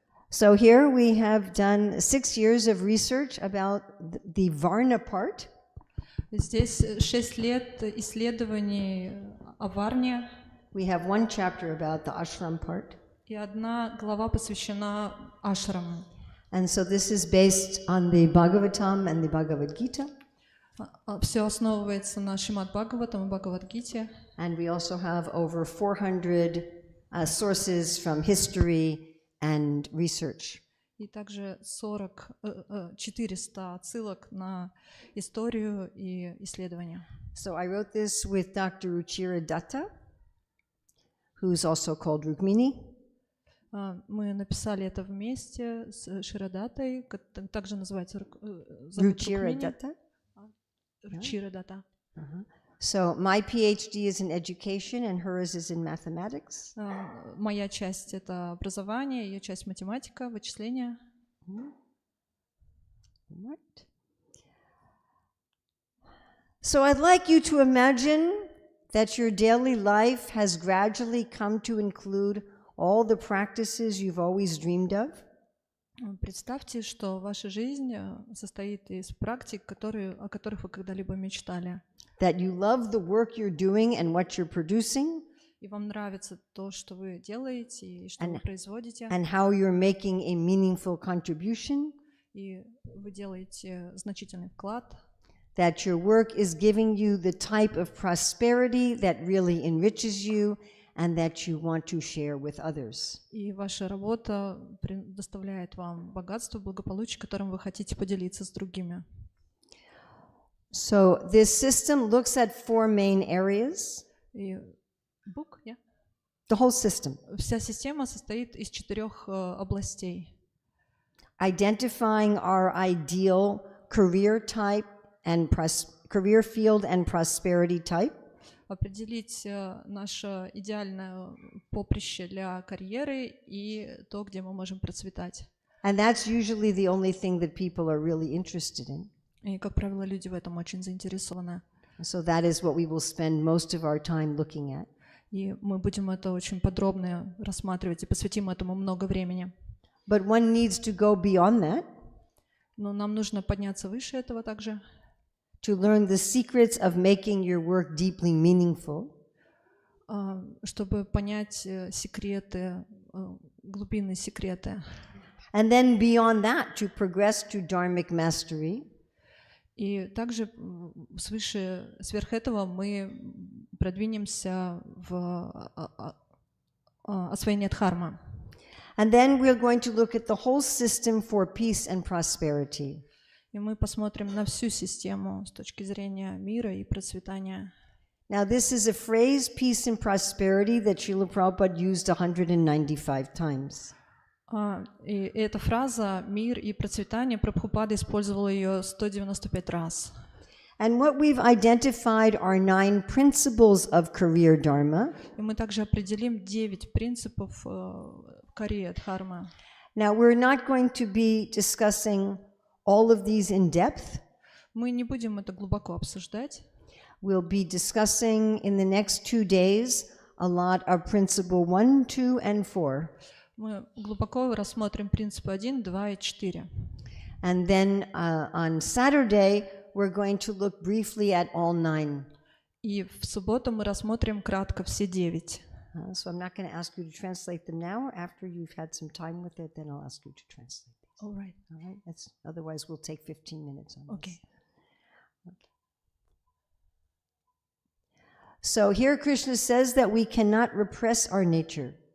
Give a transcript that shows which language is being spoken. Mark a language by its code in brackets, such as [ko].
[en] So here we have done 6 years of research about the Varna part. [ru] Здесь 6 лет исследований о Варне. [en] We have 1 chapter about the ashram part. [ru] И 1 глава посвящена ашраму. [en] And so this is based on the Bhagavatam and the Bhagavad Gita. [ru] Все основывается на Шримад Бхагаватам и Бхагавад-гите. [en] And we also have over 400 sources from history and research. [ru] И также 400 отсылок на историю и исследования. [en] So I wrote this with Dr. Ruchira Datta, who's also called Rukmini. [ru] Мы написали это вместе с Ширадатой, также называется [en] Ruchira Datta. Ruchira Datta. So my PhD is in education and hers is in mathematics. [ru] Моя часть — это образование, ее часть — математика, вычисления. [en] Right. So I'd like you to imagine that your daily life has gradually come to include all the practices you've always dreamed of. [ru] Представьте, что ваша жизнь состоит из практик, о которых вы когда-либо мечтали. [en] That you love the work you're doing and what you're producing. [ru] И вам нравится то, что вы делаете и что вы производите. [en] And how you're making a meaningful contribution. [ru] И вы делаете значительный вклад. [en] That your work is giving you the type of prosperity that really enriches you and that you want to share with others. [ru] И ваша работа предоставляет вам богатство, благополучие, которым вы хотите поделиться с другими. [en] So this system looks at 4 main areas. The whole system. [ru] Вся система состоит из 4 областей. [en] Identifying our ideal career type and career field and prosperity type. [ru] Определить наше идеальное поприще для карьеры и то, где мы можем процветать. [en] And that's usually the only thing that people are really interested in. [ru] И, как правило, люди в этом очень заинтересованы. [en] So that is what we will spend most of our time looking at. [ru] И мы будем это очень подробно рассматривать и посвятим этому много времени. [en] But one needs to go beyond that. [ru] Но нам нужно подняться выше этого также. [en] To learn the secrets of making your work deeply meaningful. [ru] Чтобы понять секреты, глубинные секреты. [en] And then beyond that, to progress to dharmic mastery. [ru] И также сверх этого мы продвинемся в освоение дхармы. [en] And then we're going to look at the whole system for peace and prosperity. [ru] И мы посмотрим на всю систему с точки зрения мира и процветания. [en] Now this is a phrase, peace and prosperity, that Srila Prabhupada used 195 times. [ru] И эта фраза «мир и процветание» Прабхупада использовал ее 195 раз. [en] And what we've identified are 9 principles of career dharma. [ru] И мы также определим 9 принципов карьеры дхармы. [en] Now we're not going to be discussing all of these in depth. [ru] Мы не будем это глубоко обсуждать. [en] We'll be discussing in the next 2 days a lot of principle 1, 2, and 4. [ru] Мы глубоко рассмотрим принципы 1, 2 и 4. [en] And then on Saturday, we're going to look briefly at all 9. [ru] И в субботу мы рассмотрим кратко все 9. [en] So I'm not going to ask you to translate them now. After you've had some time with it, then I'll ask you to translate them. All right. All right? Otherwise, we'll take 15 minutes on Okay. this. Okay. So here Krishna says that we cannot repress our nature.